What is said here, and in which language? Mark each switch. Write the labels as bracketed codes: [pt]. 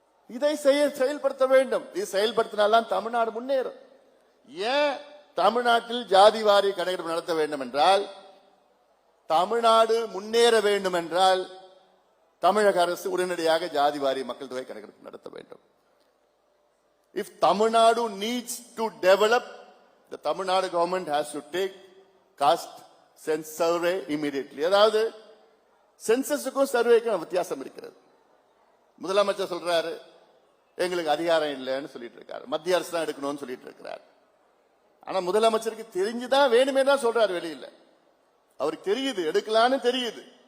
[ta] இதை செயல்படுத்த வேண்டும். இது செயல்படுத்தினால்தான் தமிழ்நாடு முன்னேறும். ஏன் தமிழ்நாட்டில் ஜாதிவாரி கணக்கெடுப்பு நடத்த வேண்டும் என்றால், தமிழ்நாடு முன்னேற வேண்டும் என்றால் தமிழக அரசு உடனடியாக ஜாதிவாரி மக்கள் தொகை கணக்கெடுப்பு நடத்த வேண்டும். [en] If Tamil Nadu needs to develop, the Tamil Nadu government has to take caste census survey immediately. [ta] அதாவது சென்சஸுக்கும் சர்வேக்கும் வித்தியாசம் இருக்கிறது. முதலமைச்சர் சொல்றாரு எங்களுக்கு அதிகாரம் இல்லைன்னு சொல்லிட்டு இருக்காரு, மத்திய அரசு தான் எடுக்கணும்னு சொல்லிட்டு இருக்கிறார். ஆனா முதலமைச்சருக்கு தெரிஞ்சுதான் வேணுமே தான் சொல்றாரு, வெளியில அவருக்கு தெரியுது எடுக்கலான்னு தெரியுது.